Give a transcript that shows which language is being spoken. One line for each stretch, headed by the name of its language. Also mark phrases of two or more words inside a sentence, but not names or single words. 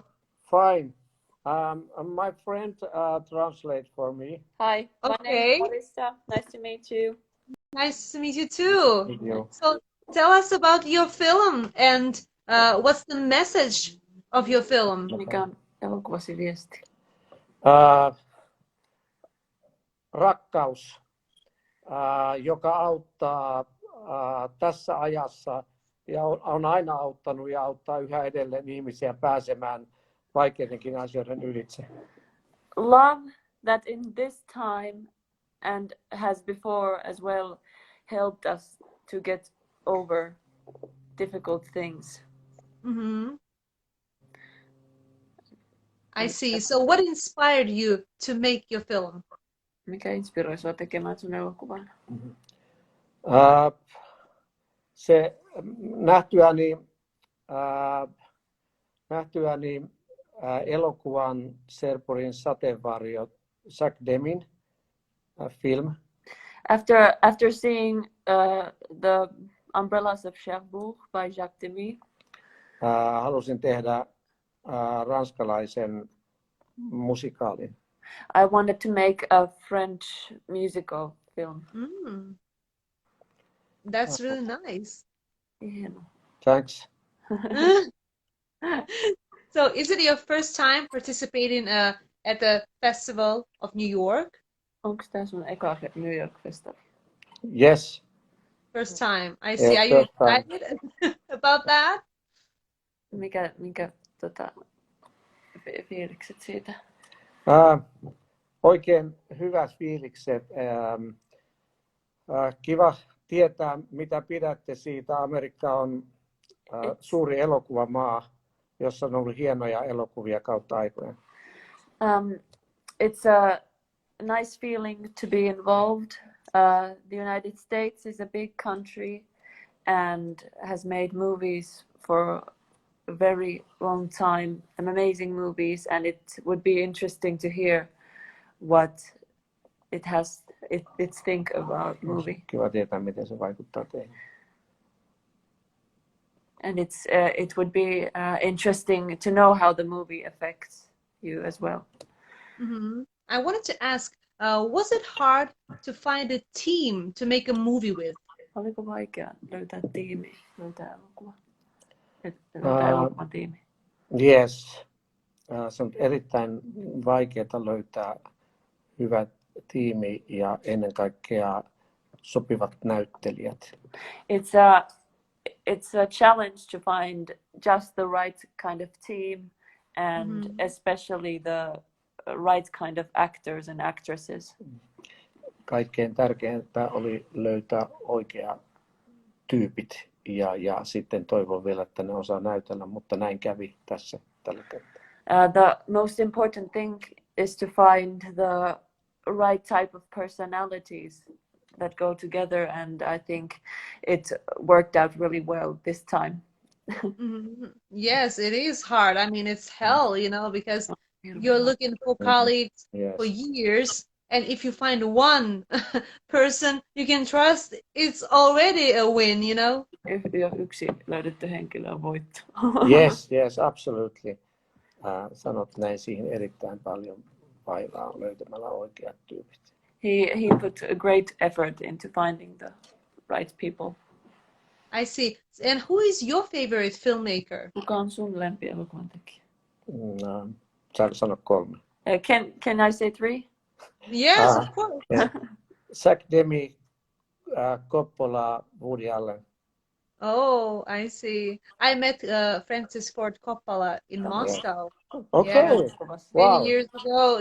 English: Fine. My friend translate for me. Hi, my name Okay. is Marissa. Nice to meet you. Nice to meet you too. Thank you. So tell us about your film and what's the message of your film?
Finnish: Mikä on elokuvasi viesti? Rakkaus, joka auttaa tässä ajassa ja on aina auttanut ja auttaa yhä edelleen ihmisiä pääsemään vaikeidenkin asioiden ylitse.
English: Love that in this time and has before as well helped us to get over difficult things. Mm-hmm. I see. So what inspired you to make your film?
Finnish: Mikä inspiroi sinua tekemään sun elokuvan? Se nähtyäni elokuvan Serpurin sateenvarjo Jack Demin film.
English: After seeing the Umbrellas of Cherbourg by Jacques Demy,
Finnish: Halusin tehdä ranskalaisen musikaalin.
English: I wanted to make a French musical film. That's really nice. Hieno. Thanks. So is it your first time participating at the Festival of New York?
Finnish: Onko tämä sun eka New York-festari?
English: Yes. First time. I see. Yeah, Are you first time. excited about that?
Finnish: Mikä fiilikset siitä? Oikein hyvät fiilikset. Kiva tietää, mitä pidätte siitä. Amerikka on suuri elokuvamaa, jossa on ollut hienoja elokuvia kautta aikojen.
English: It's a nice feeling to be involved. The United States is a big country and has made movies for a very long time, amazing movies, and it would be interesting to hear what it's think about movie.
Finnish: Kiva tietää, miten se vaikuttaa teihin.
English: And it would be interesting to know how the movie affects you as well. Mm-hmm. I wanted to ask, was it hard to find a team to make a movie with?
Finnish: Oliko vaikea löytää tiimi, löytää elokuvan tiimi?
English: Yes.
Finnish: Se on erittäin vaikeaa löytää hyvä tiimi ja ennen kaikkea sopivat näyttelijät.
English: It's a challenge to find just the right kind of team and especially the right kind of actors and actresses.
Finnish: Kaikkein tärkeintä oli löytää oikeat tyypit ja sitten toivon vielä, että ne osaa näytellä, mutta näin kävi tässä tällä kertaa.
English: The most important thing is to find the right type of personalities that go together, and I think it worked out really well this time. Yes, it is hard. I mean, it's hell, because you're looking for colleagues for years, and if you find one person you can trust, it's already a win,
Finnish: Jo yksi löydetty henkilö on voitto.
English: Yes, absolutely.
Finnish: Sanot näin, siihen erittäin paljon vaivaa löytämällä oikeat tyypit.
English: He put a great effort into finding the right people. I see. And who is your favorite filmmaker?
Finnish: Kuka on sun lempielokuvan tekijä? Sano 3.
English: Can I say 3? Yes, of course. Yeah. Jack Demy, Coppola, Woody Allen. Oh, I see. I met Francis Ford Coppola in Moscow. Okay. Yeah. Wow. Many years ago.